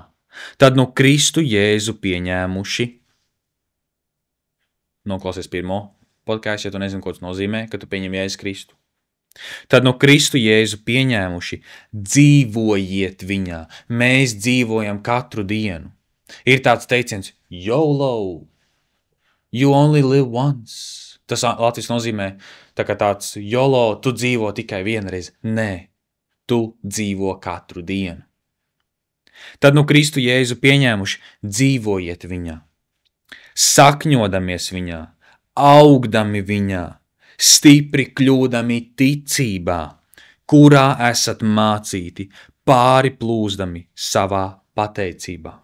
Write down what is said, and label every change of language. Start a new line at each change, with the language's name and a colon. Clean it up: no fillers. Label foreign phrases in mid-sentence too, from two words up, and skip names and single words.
Latvian: Tad Kristu Jēzu pieņēmuši, noklausies pirmo podcastu, ja tu nezini, ko tas nozīmē, ka tu pieņem Jēzus Kristu. Tad Kristu Jēzu pieņēmuši, dzīvojiet viņā. Mēs dzīvojam katru dienu. Ir tāds teiciens,
English: YOLO, you only live once.
Latvian: Tas Latvijas nozīmē tā kā tāds YOLO, tu dzīvo tikai vienreiz. Nē, tu dzīvo katru dienu. Tad Kristu Jēzu pieņēmuši, dzīvojiet viņā, sakņodamies viņā, augdami viņā, stipri kļūdami ticībā, kurā esat mācīti, pāri plūzdami savā pateicībā.